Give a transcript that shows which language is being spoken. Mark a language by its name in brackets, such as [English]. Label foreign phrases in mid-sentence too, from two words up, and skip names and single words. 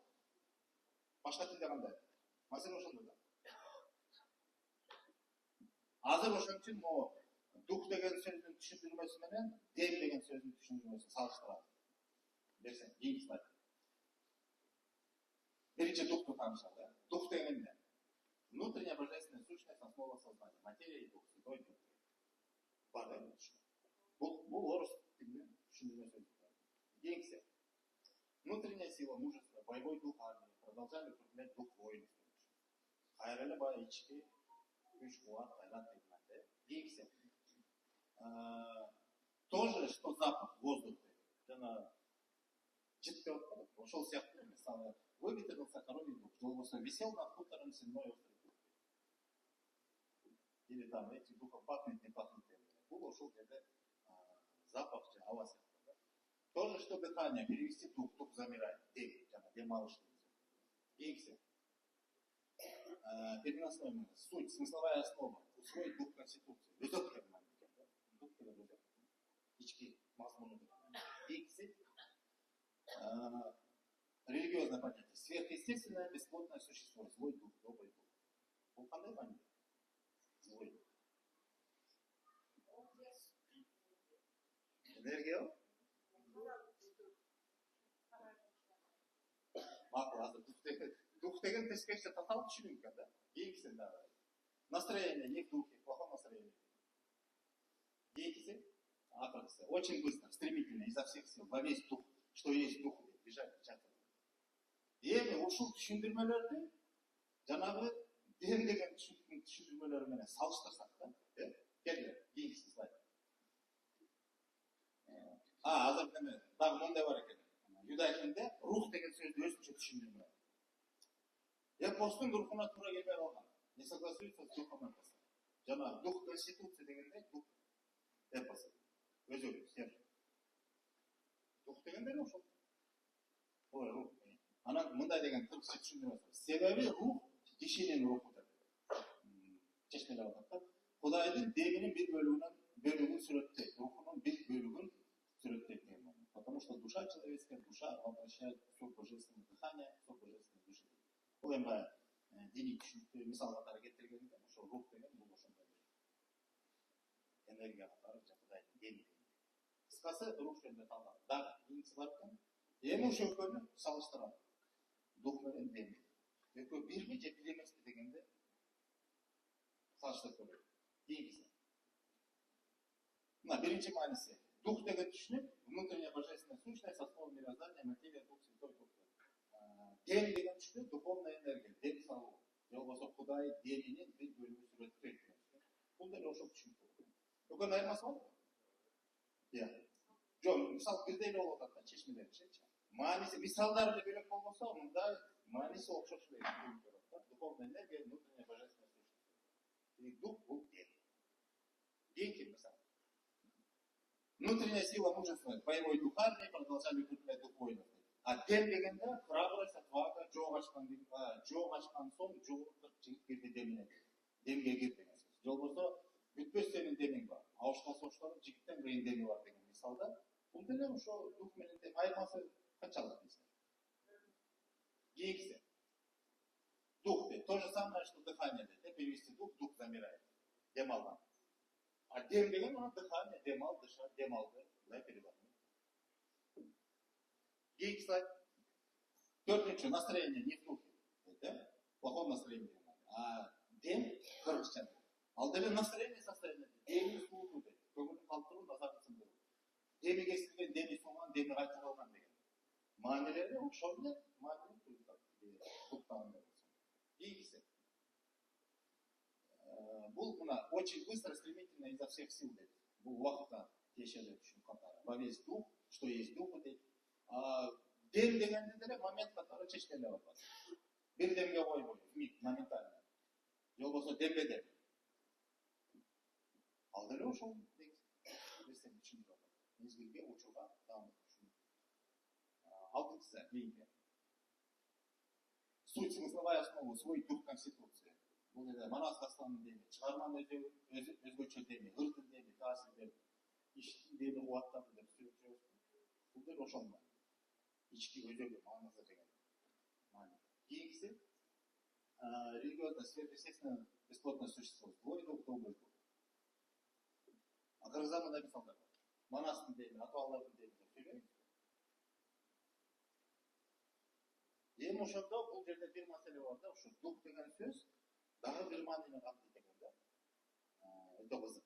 [Kyrgyz] Башка тилде кандай? Маселе ошондо да. Азыр ошон үчүн могу дух деген сөздүн түшүндүрмөсү менен дем деген сөздүн түшүндүрмөсүн салыштыралы. Берсең, кийинки слайд. Биринчи духту таанышалы. Дух деген эмне? [Russian] Внутренняя божественная сущность, основа сознания. Материя и дух, святой дух. [Kyrgyz] Бар эмне түшүнүк. Бул орус тилинин түшүндүрмөсү. Кийинкиси. [Russian] Внутренняя сила, мужество, боевой дух армии. Продолжали укреплять дух воинства. [Kyrgyz] Кайра эле баягы ички күч, кубат, кайрат дегенде. Кийинкиси. [Russian] То же, что запах, воздух. [Kyrgyz] Жана жетпей отыр. Ошол сыяктуу мисалы [Russian] выведен сахаровый дух, болбосо висел над хутором седьмой остров. Или там эти духа пахнет, не пахнет. [Kyrgyz] Бул ошол жерде запах же ауа сыяктуу да. [Russian] То же, что дыхание, перевести дух, дух замирает, [Kyrgyz] дем алыш. [Russian] Кийинкиси переносной суть, смысловая основа, усвоить дух конституции. [Kyrgyz] Өзөк деген мааниде экен да. Дух деген өзөк. Ички мазмуну деген. [Russian] Кийинкиси религиозное понятие. Сверхъестественное бесплотное существо, злой дух, добрый дух. [Kyrgyz] Бул кандай мааниде? [Russian] Злой дух. [Kyrgyz] Энергия? Макул, азыр дух деген тескерисинче татаал түшүнүк экен да. [Russian] Кийинкиси настроение, не в духе, плохое настроение. [Kyrgyz] Кийинкиси акыркысы [Russian] очень быстро, стремительно, изо всех сил, во весь дух, что есть дух, бежать, [Kyrgyz] чатыр. Эми ушул түшүндүрмөлөрдү жанагы дем деген түшүндүрмөлөр менен салыштырсак да, келгиле, кийинкиси слайд. Азыр деме, дагы мындай бар экен. Юдаизмде рух деген сөздү өзүнчө түшүндүрмө. Эпостун рухуна туура келбей калган. [Russian] Не согласуется с духом эпоса. [Kyrgyz] Жана [Russian] дух конституции [Kyrgyz] дегенде [Russian] дух эпосы. [Kyrgyz] Өзү сер. Дух дегенде ошол. Ой, рух. Анан мындай деген кыргызча түшүндүрөсүз. Себеби рух кишинин руху деп. Чечмелеп атат да. Кудайдын деминин бир бөлүгүн сүрөттөйт. Рухунун бир бөлүгүн сүрөттөйт деген. [Russian] Потому что душа человеческая, душа воплощает все божественное дыхание, все божественное души. [Kyrgyz] Бул эми диний түшүнүктүү мисал катары келтиргенде, ошо рух деген бул ошондой энергия катары Кудайдын деми. Кыскасы рух жөнүндө талдап. Дагы кийинкиси бар экен. Эми ошо экөөнү салыштырат. Дух менен деми. Экөө бирби же бир эмеспи дегенде салыштырып көрөт. Кийинкиси. Мына биринчи мааниси. Дух деген түшүнүк, [Russian] внутренняя божественная сущность, основа мироздания, материя, дух, святой дух. [Kyrgyz] Дем деген түшүнүк, [Russian] духовная энергия, [Kyrgyz] дем салуу. Же болбосо Кудай деминин бир бөлүгүн сүрөттөйт. Бул деле ошол түшүнүк. Экөөнүн айырмасы барбы? Жок, мисал бирдей эле болуп атат да, чечмелеринчи. Мааниси мисалдары эле бөлөк болбосо, мындай мааниси окшош эле болот. [Russian] Духовная энергия, внутренняя божественная сущность. [Kyrgyz] И дух бул дем. Кийинки мисал. [Russian] Внутренняя сила мужества, боевой дух армии продолжали укреплять дух воинов. [Kyrgyz] А дем дегенде [Russian] храбрость, отвага, [Kyrgyz] жоо ачкан соң жоолуктук жигит кирди демине. Демге кир деген сөз. Же болбосо бүтпөс сенин демиң бар. Абышка соштон жигиттен кийин деми бар деген мисалда. Бул деле ошо дух менен дем айырмасы канчалык дейсиз? Кийинкиси. Дух дейт. [Russian] То же самое, что дыхание дейт. Перевести дух, дух замирает. [Kyrgyz] Дем алган. А дем деген дыхание, дем ал, дышать, дем алды. Мындай перевод. Кийинки слайд. [Russian] Төртүнчү настроение не в духе. Да? Плохое настроение. [Kyrgyz] А дем кыргызча. Ал деле [Russian] настроение состояние. [Kyrgyz] Деми суулуу дейт. Көңүл калтыруу, назарды сындыруу. Деми кесилген, деми сулган, деми кайтарылган деген. Маанилери ошол эле маанилүү туюлат. Туктаганда болсо. Кийинкиси. Бул мына [Russian] очень быстро, стремительно изо всех сил [Kyrgyz] дейт. Бул убакытка тиешелүү түшүнүк катары. [Russian] Во весь дух, что есть дух дейт. [Kyrgyz] Дем дегенде деле момент катары чечмелеп атат. Бир демге койбой, миг моментально. Же болбосо дембе дем. Ал деле ошол нерсени түшүндүрүп атат. Мезгилге, учурга даам түшүнүк. Алтынчысы кийинки. [Russian] Суть, смысловая основа, свой дух конституции. [Kyrgyz] Бул эле Манас Дастанын деми, чыгарманын өзгөчө деми, ырдын деми, таасир деми, иштин деми кубаттарды деп сүрөт. Бул деле ошол. Ички өзөгү маңызы деген маани. [Russian] Кийинкиси религиозное сверхъестественное бесплотное существо. Злой дух, добрый дух. [Kyrgyz] Акыркыда мындай мисалдар бар. Манастын деми, аталардын деми деп сүйлөйбүз. Эми ошондо бул жерде бир маселе бар да, ушу дух деген сөз дагы бир маанини камтыйт экен да. Өтө кызык.